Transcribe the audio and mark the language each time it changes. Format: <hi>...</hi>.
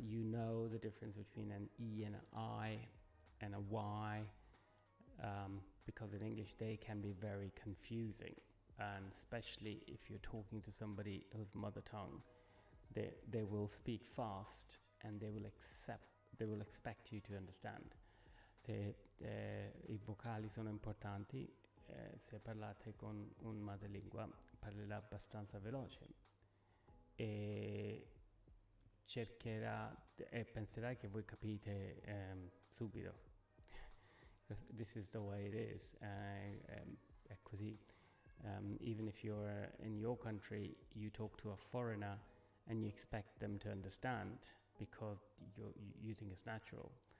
<en>You know the difference between an E and an I and a Y, because in English they can be very confusing, and especially if you're talking to somebody whose mother tongue, they will speak fast and they will expect you to understand.</en> <it>Se I vocali sono importanti, se parlate con un madrelingua parlerà abbastanza veloce e cercherà e penserà che voi capite subito.</it> <en>This is the way it is.</en> <it>È così.</it> <en>Even if you're in your country, you talk to a foreigner and you expect them to understand because you think it's natural.</en>